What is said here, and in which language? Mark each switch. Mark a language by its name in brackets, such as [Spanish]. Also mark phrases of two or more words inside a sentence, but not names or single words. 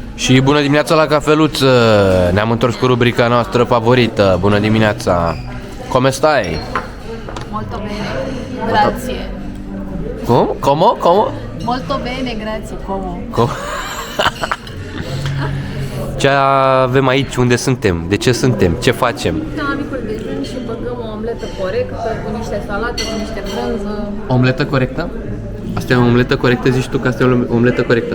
[Romanian] Și bună dimineața la Cafeluță! Ne-am întors cu rubrica noastră favorită. Bună dimineața! [Italian] Come stai? Molto bene, grazie. [Romanian] Cum? Como? Como? [Italian] Molto bene, grazie. [Romanian] Cum? Ce avem aici? Unde suntem? De ce suntem? Ce facem? La micul dejun și băgăm o omletă corectă cu niște salate, cu niște brânză. Omletă corectă? Asta e o omletă corectă? Zici tu că asta e o omletă corectă?